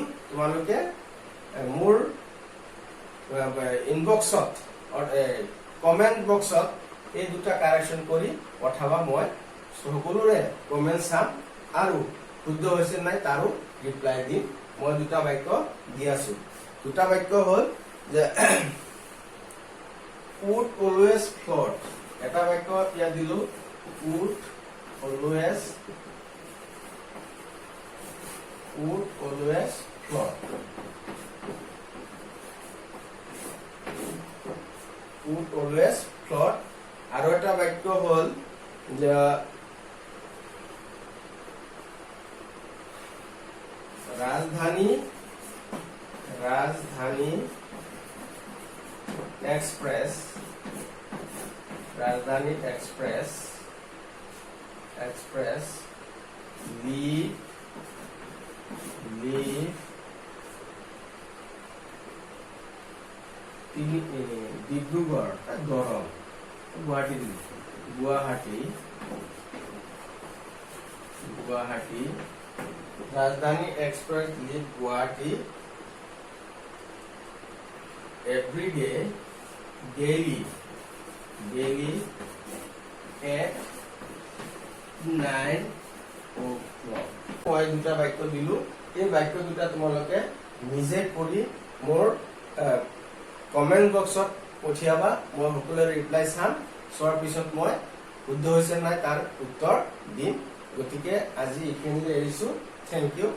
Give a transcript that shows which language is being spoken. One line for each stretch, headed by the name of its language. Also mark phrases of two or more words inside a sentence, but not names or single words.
Assamese: তোমালোকে মোৰ ইনবক্সত কমেন্ট বক্সত এই দুটা কাৰেকশ্যন কৰি পঠাবা। মই সকলোৰে কমেন্ট চাম আৰু শুদ্ধ হৈছে নাই তাৰো ৰিপ্লাই দিম। মই দুটা বাক্য দি আছো। দুটা বাক্য হ'ল যে
English: would always float,
Assamese: এটা বাক্য ইয়াত দিলো
English: would always float, would always float।
Assamese: আৰু এটা বাক্য হ'ল যে রাজধানী
English: এক্সপ্রেস leave ডিব্ৰুগড় দৰং গুৱাহাটী রাজধানী এক্সপ্রেস লিভ গুৱাহাটী every day daily at 9 o'clock।
Assamese: মই দুটা বাক্য দিলো, এই বাক্য দুটা তোমালোকে নিজে পঢ়ি মোৰ কমেন্ট বক্সত পঠিয়াবা। মই সকলোৰে ৰিপ্লাই চাম, চোৱাৰ পিছত মই শুদ্ধ হৈছে নাই তাৰ উত্তৰ দিম। গতিকে আজি এইখিনিতে এৰিছো।
English: thank you.